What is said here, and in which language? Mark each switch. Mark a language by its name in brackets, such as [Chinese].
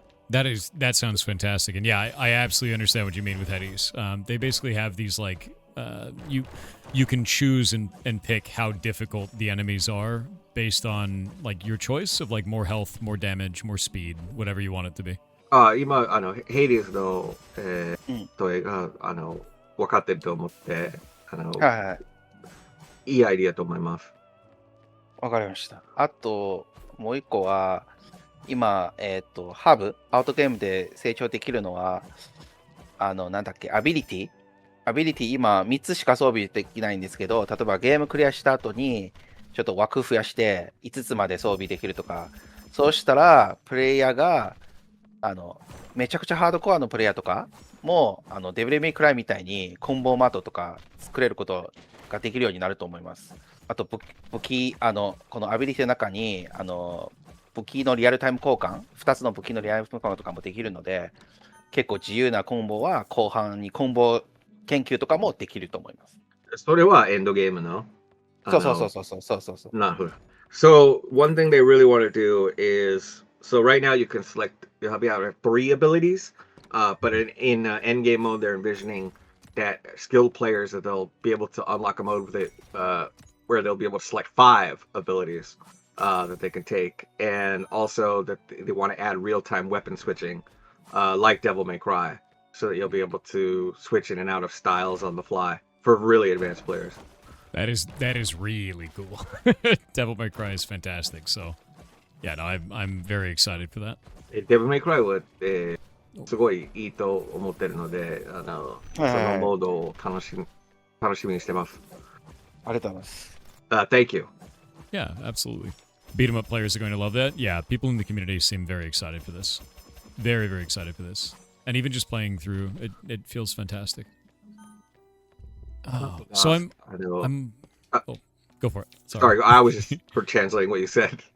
[English] That sounds fantastic, and yeah, I absolutely understand what you mean with Headies. They basically have these like you can choose and pick how difficult the enemies are based on like your choice of like more health, more damage, more speed, whatever you want it to be. [Japanese] 今ヘイディスの問いが分かってると思っていいアイディアと思います。わかりました。あともう一個は今ハブアウトゲームで成長できるのはなんだっけアビリティ今3つしか装備できないんですけど、例えばゲームクリアした後にちょっと枠増やして5つまで装備できるとか、そうしたらプレイヤーがめちゃくちゃハードコアのプレイヤーとかもデビルメイクライみたいにコンボマートとか作れることができるようになると思います。あと武器このアビリティの中に武器のリアルタイム交換、2つの武器のリアルタイム交換とかもできるので、結構自由なコンボは後半にコンボ研究とかもできると思います。それはエンドゲームの。そう。なるほど。 [English] So one thing they really want to do is, so right now you can select, you have 3 abilities, but in end game mode they're envisioning that skilled players that they'll be able to unlock a mode with it, where they'll be able to select 5 abilities that they can take, and also that they want to add real-time weapon switching, like Devil May Cry, so that you'll be able to switch in and out of styles on the fly for really advanced players. That is really cool. Devil May Cry is fantastic. So, yeah, no, I'm very excited for that. [Japanese] Devil May Cry は、すごいいいと思ってるので、そのモードを楽しみにしてます。ありがとうございます。 [English] Thank you. Yeah, absolutely. Beat 'em up players are going to love that. Yeah, people in the community seem very excited for this. Very, very excited for this. And even just playing through, it feels fantastic. Oh, so I'm oh, go for it. Sorry, I was just translating what you said.